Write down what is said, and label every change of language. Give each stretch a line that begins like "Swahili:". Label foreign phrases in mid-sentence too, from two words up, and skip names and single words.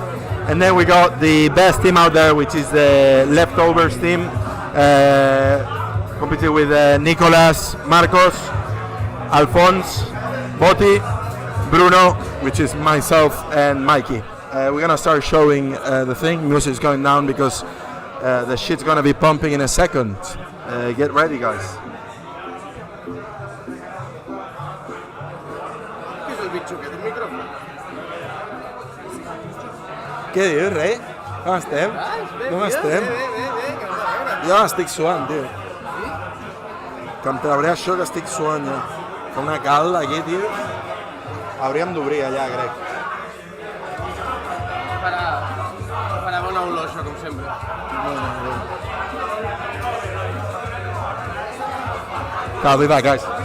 English: And then we got the best team out there, which is the Leftovers team, competing with Nicolas, Marcos, Alphonse, Botti, Bruno, which is myself, and Mikey. We're gonna start showing the thing. Music is going down because the shit's gonna be pumping in a second. Get ready, guys.
Catalan: Què dius, rei? Com estem? Com estem? Jo estic suant, tio. Que em trauré això que estic suant, ja. Fa una calda aquí, tio. Hauríem d'obrir allà, crec. Para bona olor, això, com sempre.
English: I'll be back, guys.